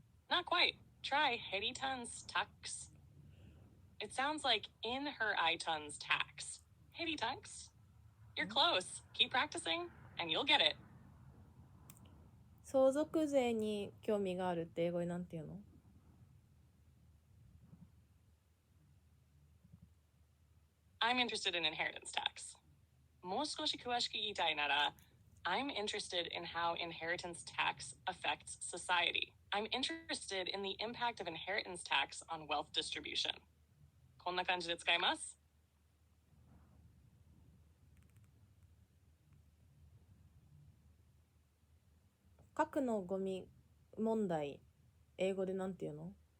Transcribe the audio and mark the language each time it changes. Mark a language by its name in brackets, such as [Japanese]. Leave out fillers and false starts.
[English] Not quite. Try heritans tax. It sounds like inheritance tax. Heritans? You're close. Keep practicing, and you'll get it. [Japanese] 相続税に興味があるって英語になんて言うの？ [English] I'm interested in inheritance tax. [Japanese] もう少し詳しく言いたいなら, [English] I'm interested in how inheritance tax affects society. I'm interested in the impact of inheritance tax on wealth distribution. [Japanese] こんな感じで使います。核のゴミ問題、英語でなんて言うの？